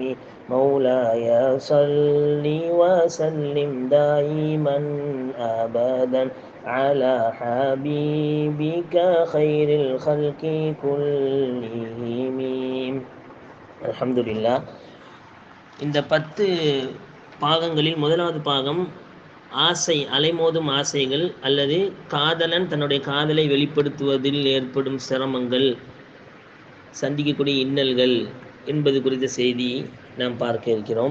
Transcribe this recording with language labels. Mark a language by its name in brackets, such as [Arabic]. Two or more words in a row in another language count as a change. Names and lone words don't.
[Arabic] مولاي صل وسلم دائما أبدا على حبيبك خير الخلق كلهم. الحمد لله. [Tamil] இந்த 10 பாகங்களில் முதலாவது பாகம் ஆசை, அலைமோதும் ஆசைகள் அல்லது காதலன் தன்னுடைய காதலை வெளிப்படுத்துவதில் ஏற்படும் சிரமங்கள், சந்திக்கக்கூடிய இன்னல்கள் என்பது குறித்த செய்தி நாம் பார்க்க இருக்கிறோம்.